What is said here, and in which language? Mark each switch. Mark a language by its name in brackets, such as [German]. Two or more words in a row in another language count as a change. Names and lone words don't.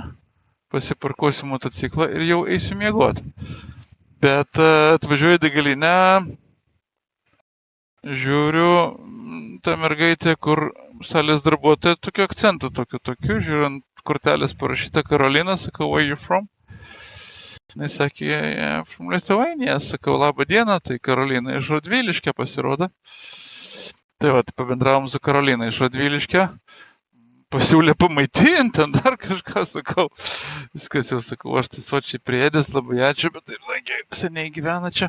[Lithuanian] Pasiparkuosiu motociklą ir jau eisiu miegoti. Bet atvažiuoju į degalinę, žiūriu, ta mergaitė, kur salės darbuotoja, tokių akcentų, tokių, žiūrint kortelės parašyta Karolina, sakau, [English] where you from? [Lithuanian] Jis sakė, [English] from Lithuania, [Lithuanian] sakau, labą dieną, tai Karolina iš Radviliškio pasirodo. Tai va, pabendravom su Karolina iš Radviliškio, pasiūlė pamaitinti, ten dar kažką, sakau. Viskas jau, sakau, aš tai sočiai priedęs, labai ačiū, bet taip, seniai gyvena čia.